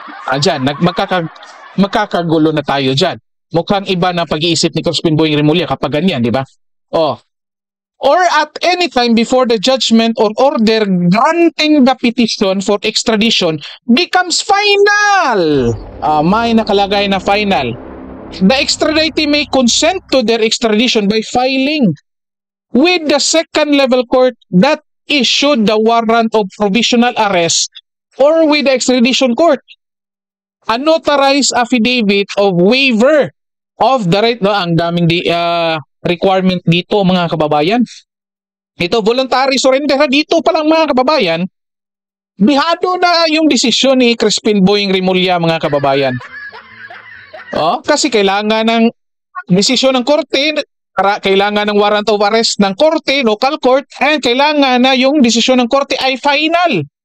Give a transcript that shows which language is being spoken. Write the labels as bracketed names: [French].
[Filipino] Dyan, magkakagulo na tayo dyan. Mukhang iba na pag-iisip ni Crispin Boying Rimulya kapag ganyan, di ba? Oh. [English] Or at any time before the judgment or order granting the petition for extradition becomes final. [Filipino] May nakalagay na final. [English] The extraditee may consent to their extradition by filing with the second level court that issued the warrant of provisional arrest or with the extradition court a notarized affidavit of waiver of the right. [Filipino] No, ang daming requirement dito mga kababayan. Ito voluntary surrender dito pa lang mga kababayan. Bihado na yung desisyon ni Crispin Boying Rimulya mga kababayan. Kasi kailangan ng desisyon ng korte, kailangan ng warrant of arrest ng korte, local court, and kailangan na yung desisyon ng korte ay final.